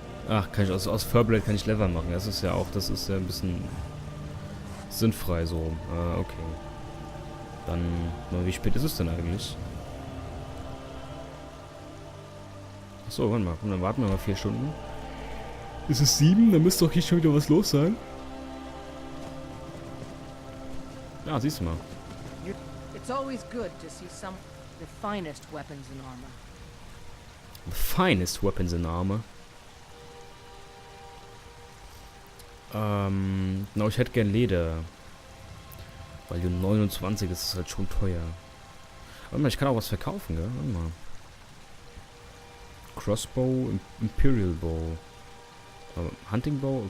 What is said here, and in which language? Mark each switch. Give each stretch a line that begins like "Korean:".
German: Ach, kann ich aus Furplate kann ich Leather machen. Das ist ja ein bisschen sinnfrei so. Okay. Dann, wie spät ist es denn eigentlich? Achso, warte mal. Dann warten wir mal 4 Stunden. Ist es 7? Dann müsste doch hier schon wieder was los sein. Ja, siehst du mal.
English: It's always good to see some the finest weapons in armor. The finest weapons in armor.
German: Genau, ich hätte gern Leder. Weil die 29 ist es halt schon teuer. Warte mal, ich kann auch was verkaufen, gell? Warte mal.
English: Crossbow, Imperial Bow. Hunting Bow?